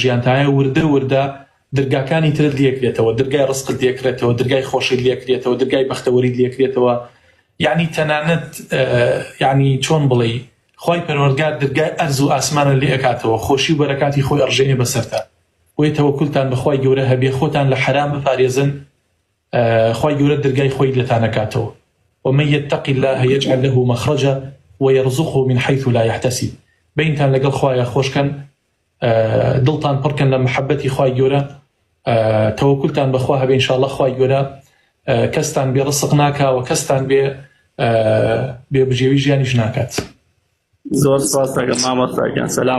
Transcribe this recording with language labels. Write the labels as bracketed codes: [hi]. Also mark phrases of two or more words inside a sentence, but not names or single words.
[ckb] ژیانتایە وردە وردە دەرگاکانی ترت لێکرێتەوە دەرگای ڕزقت لێکرێتەوە دەرگای خۆشی لێکرێتەوە دەرگای بەختەوەری لێکرێتەوە یعنی تەنانەت یعنی چۆن بڵێ خوای پەروەردگار دەرگای ئەرز و ئاسمانە لێ ئەکاتەوە خۆشی و بەرەکاتی خۆی ئەڕژێنێ بەسەرتا وی تەوەکولتان بەخوای گەورە هەبێ خۆتان لە حرام بپارێزن خوای گەورە دەرگای خۆی لەتان ئەکاتەوە [ar] ومن يتق الله يجعل له مخرجا ويرزقه من حيث لا يحتسب [ckb] بینتان لەگەڵ خوایە خۆشکەن دڵتان پڕکەن لە محەبەتی خوای گەورە تەوەکولتان بەخوا هەبێ ئینشاڵڵا خوای گەورە کەستان بێ ڕزق ناکاوە کەستان بێ بژێوی ژیانیش ناکات. زۆر سپاس دەکەم مامۆستاکان.